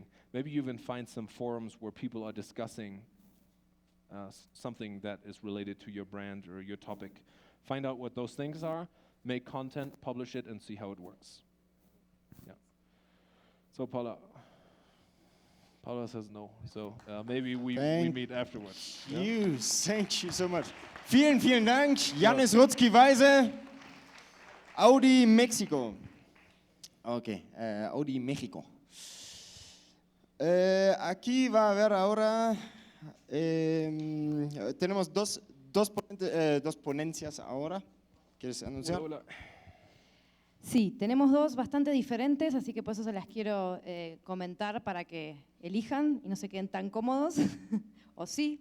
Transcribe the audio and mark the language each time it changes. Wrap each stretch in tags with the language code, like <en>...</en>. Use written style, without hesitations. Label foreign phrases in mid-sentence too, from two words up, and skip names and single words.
<en>Maybe you even find some forums where people are discussing something that is related to your brand or your topic. Find out what those things are, make content, publish it, and see how it works. Yeah. So Paula says no. So maybe we meet afterwards. Thank you so much.</en> <de>Vielen, vielen Dank. Jannis Rudzki-Weise, Audi Mexico.</de> <es>Ok, Audi México. Aquí va a haber ahora, tenemos dos ponencias ahora. ¿Quieres anunciar? Hola. Sí, tenemos dos bastante diferentes, así que por eso se las quiero comentar para que elijan y no se queden tan cómodos, o sí.</es>